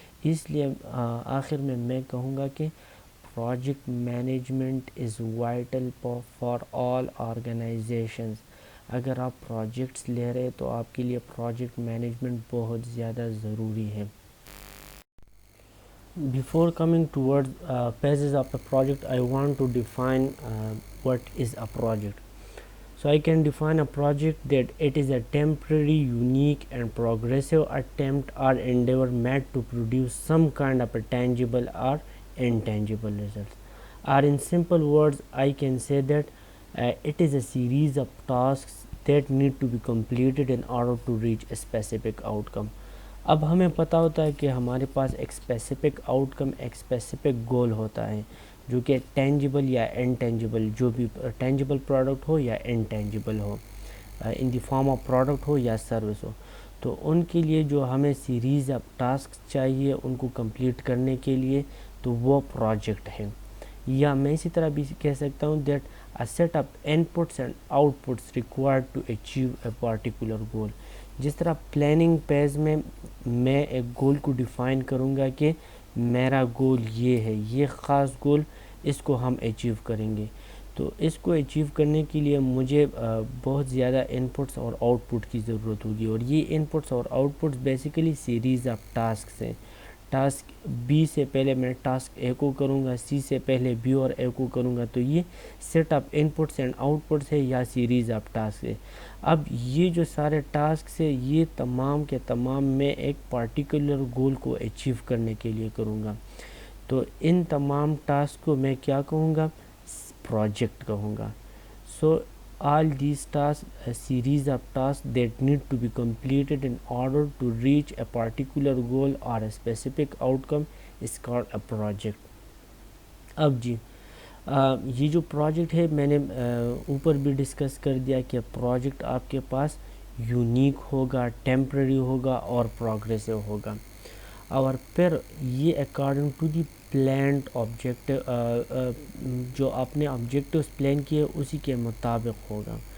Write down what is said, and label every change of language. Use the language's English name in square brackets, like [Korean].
[Urdu] اس لیے آخر میں کہوں گا کہ [English] Project management is vital for all organisations. [Urdu] اگر آپ پروجیکٹس لے رہے تو آپ کے لیے پروجیکٹ مینجمنٹ بہت زیادہ ضروری ہے. [English] Before coming towards phases of the project, I want to define what is a project. So I can define a project that it is a temporary, unique and progressive attempt or endeavor made to produce some kind of a tangible or intangible results. Or in simple words, I can say that it is a series of tasks that need to be completed in order to reach a specific outcome. [Urdu] اب ہمیں پتہ ہوتا ہے کہ ہمارے پاس ایک specific out کم، ایک specific goal ہوتا ہے جو کہ ٹینجیبل یا انٹینجیبل، جو بھی ٹینجیبل پروڈکٹ ہو یا intangible ہو، [English] in the form of [Urdu] product ہو یا سروس ہو. تو ان کے لیے جو ہمیں سیریز آف ٹاسک چاہیے ان کو کمپلیٹ کرنے کے لیے، تو وہ پروجیکٹ ہے. یا میں اسی طرح بھی کہہ سکتا ہوں [English] That a set of inputs and outputs required to achieve a particular goal. [Urdu] جس طرح پلاننگ پیز میں ایک گول کو ڈیفائن کروں گا کہ میرا گول یہ ہے، یہ خاص گول، اس کو ہم اچیو کریں گے. تو اس کو اچیو کرنے کے لیے مجھے بہت زیادہ انپٹس اور آؤٹ پٹ کی ضرورت ہوگی، اور یہ انپٹس اور out پٹس basically series of tasks ہیں. ٹاسک بی سے پہلے میں ٹاسک اے کو کروں گا، سی سے پہلے بی اور اے کو کروں گا، تو یہ [English] set of inputs and outputs [Urdu] ہے یا سیریز آف ٹاسک ہے. اب یہ جو سارے ٹاسکس ہے یہ تمام کے تمام میں ایک پارٹیکولر گول کو اچیو کرنے کے لیے کروں گا. تو ان تمام ٹاسک کو میں کیا کہوں گا؟ پروجیکٹ کہوں گا. [English] So all these tasks, a series of tasks that need to be completed in order to reach a particular goal or a specific outcome is called a project. [Urdu] اب جی یہ جو پروجیکٹ ہے میں نے اوپر بھی ڈسکس کر دیا کہ پروجیکٹ آپ کے پاس یونیک ہوگا، ٹیمپرری ہوگا اور پروگریسو ہوگا، اور پھر یہ [English] according to the planned objective, [Urdu] جو آپ نے آبجیکٹوز پلان کیے اسی کے مطابق ہوگا.